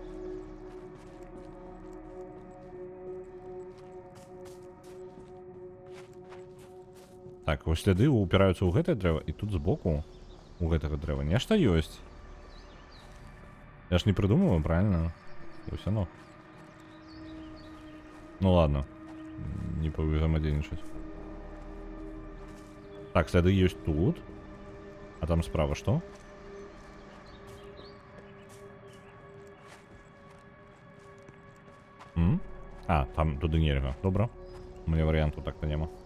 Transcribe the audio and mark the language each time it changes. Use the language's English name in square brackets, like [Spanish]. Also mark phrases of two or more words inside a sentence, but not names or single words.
[Belarusian] Так, вось сляды упіраюцца ў гэтае дрэва, і тут збоку у гэтага дрэва нешта ёсць. [Russian] Я ж не прыдумываю, правильно? Вось оно. Ну ладно. Не повзаимодейничать. Так, сляды есть тут. А там справа что? [Ukrainian] А, там туди нельга. Добре. У мене варіанту так-то нема.